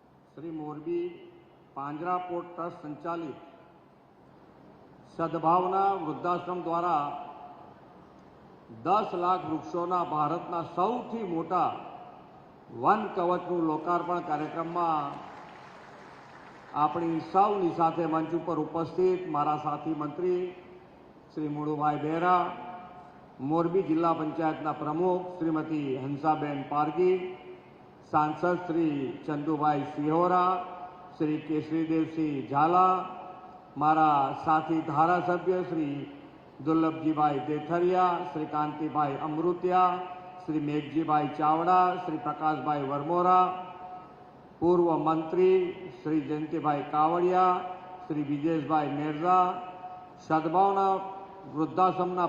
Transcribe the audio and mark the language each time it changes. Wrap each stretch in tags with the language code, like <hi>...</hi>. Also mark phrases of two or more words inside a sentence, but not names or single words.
<gu>શ્રી મોરબી પાંજરા પોર્ટ ટ્રસ્ટ સંચાલિત સદભાવના વૃદ્ધાશ્રમ દ્વારા 10 લાખ વૃક્ષોના ભારતના સૌથી મોટા વન કવચનું લોકાર્પણ કાર્યક્રમમાં આપણી સૌની સાથે મંચ ઉપર ઉપસ્થિત મારા સાથી મંત્રી શ્રી મુળુભાઈ બેરા, મોરબી જિલ્લા પંચાયતના પ્રમુખ શ્રીમતી હંસાબેન પારગી, સાંસદ શ્રી ચંદુભાઈ સિહોરા, શ્રી કેસરીદેવસિંહ ઝાલા, મારા સાથી ધારાસભ્ય શ્રી દુર્લભજીભાઈ દેથરિયા, શ્રી કાંતિભાઈ અમૃતિયા, શ્રી મેઘજીભાઈ ચાવડા, શ્રી પ્રકાશભાઈ વરમોરા, પૂર્વ મંત્રી શ્રી જયંતીભાઈ કાવડિયા, શ્રી વિજેશભાઈ મેરજા, સદ્ભાવના વૃદ્ધાશ્રમના</gu>